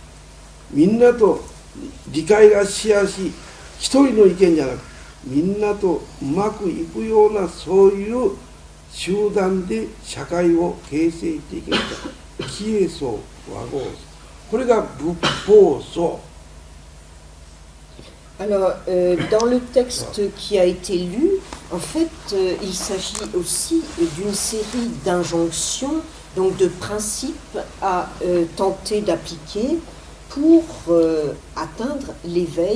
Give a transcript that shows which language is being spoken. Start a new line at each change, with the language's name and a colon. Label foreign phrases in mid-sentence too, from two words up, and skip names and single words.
Japanese: みんなと理解がしやすい、一人の意見じゃなく、みんなとうまくいくような、そういう集団で社会を形成していきました。帰依僧和合僧、これが仏法僧。
French: Alors, dans le texte qui a été lu, en fait, il s'agit aussi d'une série d'injonctions, donc de principes à tenter d'appliquer pour atteindre l'éveil.